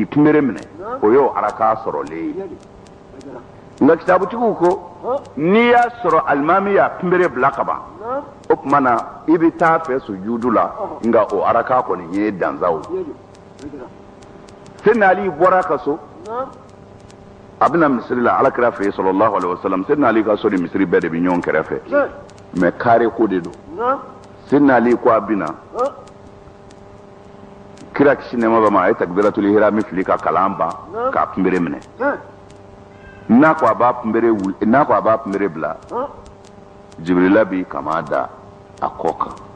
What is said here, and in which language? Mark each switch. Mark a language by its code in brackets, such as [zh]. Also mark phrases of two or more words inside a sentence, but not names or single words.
[bm] kunbere minɛ o y'o araka sɔrɔlen ye nka kitabutigiw ko n'i y'a sɔrɔ alimami y'a kunbere bila ka ban o tuma na i bɛ taa fɛ sujudu la nka o araka kɔni ye danzaw Sayyidina Ali bɔra ka so a bɛna misiri la alakira fɛ [ar] صلى الله عليه وسلم [bm] Sayyidina Ali ka so ni misiri bɛɛ de bɛ ɲɔgɔn kɛrɛfɛ mais kare ko de don Sayyidina Ali ko a bɛna kira kisi nɛɛma b'a ma a ye [ar] تكبيرة الإحرام [bm] fili ka kalan ban k'a kunbere minɛ n'a ko a b'a kunbere bila Jibrila bi kama da a kɔ kan